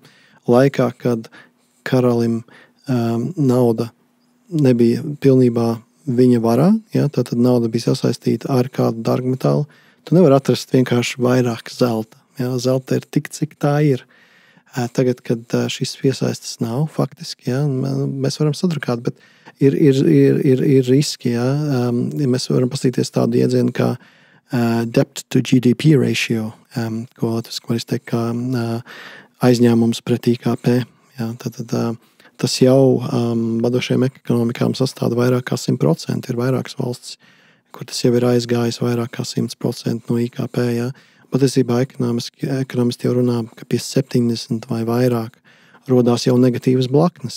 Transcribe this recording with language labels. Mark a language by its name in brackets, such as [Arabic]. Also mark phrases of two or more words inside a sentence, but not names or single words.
[Latvian] Laikā, kad karalim nauda nebija pilnībā viņa varā, ja, tad nauda bija sasaistīta ar kādu dārgmetālu. Tu nevar atrast vienkārši vairāk zelta. Ja, zelta ir tik, cik tā ir. Tagad, kad šis piesaistes nav, faktiski, ja, mēs varam sadrukāt, bet ir riski. Ja, mēs varam paskatīties tādu iedzienu kā [English] debt to GDP ratio, [Latvian] ko var teikt kā aizņēmums pret IKP. Ja, tad tas jau vadošajām ekonomikām sastāv vairāk kā 100%. Ir vairākas valstis, kur tas jau ir aizgājis vairāk kā 100% no IKP. Ja. Patiesībā ekonomisti jau runā, ka pie 70 vai vairāk rodās jau negatīvas blaknes.